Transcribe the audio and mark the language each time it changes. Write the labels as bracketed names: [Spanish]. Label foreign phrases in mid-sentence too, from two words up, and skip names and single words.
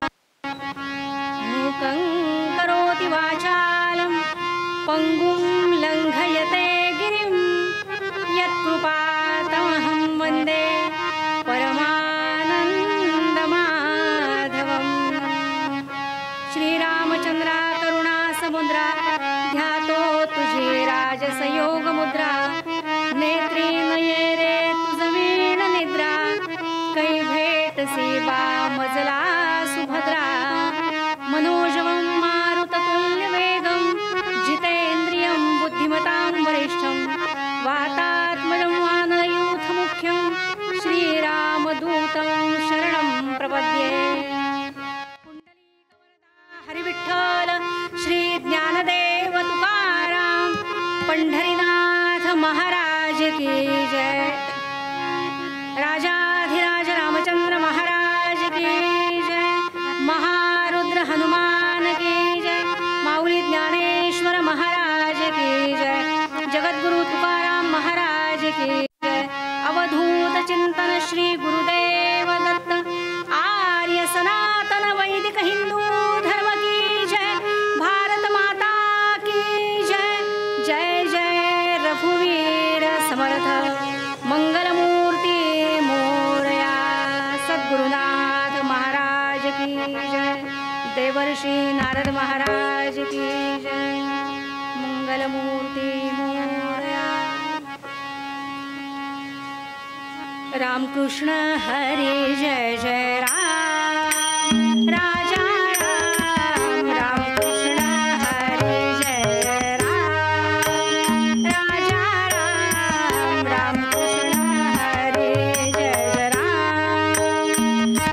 [Sanskrit] मूकं करोति वाचालं पंगुं लंघयते गिरिं यत्कृपातमहं वन्दे परमानन्दमाधवम्। [Marathi] श्रीरामचन्द्रा करुणासमुद्रा ध्यातो तुझे राजसयोगमुद्रा नेत्री नये रे तुझवीण निद्रा कै भेटसी बा मजला सुभद्रा। [Sanskrit] मनोजवं मारुततुल्यवेगं जितेन्द्रियं बुद्धिमतां वरिष्ठं वातात्मजं वानरयूथमुख्यं श्रीरामदूतं शरणं प्रपद्ये। [Hindi] हरिविठ्ठल श्री ज्ञानदेव तुकाराम पंढरीनाथ महाराज की जय। राजाधिराज रामचंद्र महाराज की जय। महारुद्र हनुमान की जय। माऊली ज्ञानेश्वर महाराज की जय। जगद्गुरु तुकाराम महाराज की जय। अवधूत चिंतन श्री गुरुदेव दत्त आर्य सनातन वैदिक हिंदू धर्म की जय। भारत माता की जय। [Marathi] जय जय रघुवीर समर्थ मंगलमूर्ती मोरया। [Hindi] सद्गुरुनाथ महाराज की जय। देवर्षि नारद महाराज की जय। [Marathi] मंगलमूर्ती मोरया। रामकृष्ण हरी जय जय राम राजा राम। रामकृष्ण हरी जय जय राम राजा राम। रामकृष्ण हरी जय जय राम।